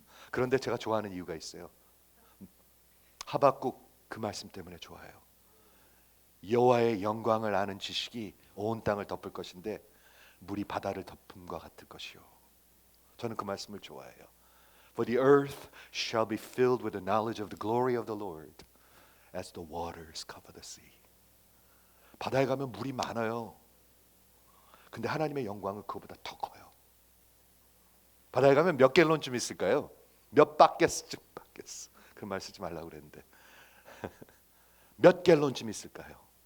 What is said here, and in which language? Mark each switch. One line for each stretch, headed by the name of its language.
Korean: 그런데 제가 좋아하는 이유가 있어요. 하박국 그 말씀 때문에 좋아해요. 여호와의 영광을 아는 지식이 온 땅을 덮을 것인데 물이 바다를 덮음과 같을 것이요. 저는 그 말씀을 좋아해요.
English: For the earth shall be filled with the knowledge of the glory of the Lord as the waters cover the sea.
Korean: 바다에 가면 물이 많아요. 근데 하나님의 영광은 그거보다 더 커요. 바다에 가면 몇 갤런쯤 있을까요? 몇 바켓쯤 그런 말 쓰지 말라고 그랬는데 몇 갤런쯤 있을까요?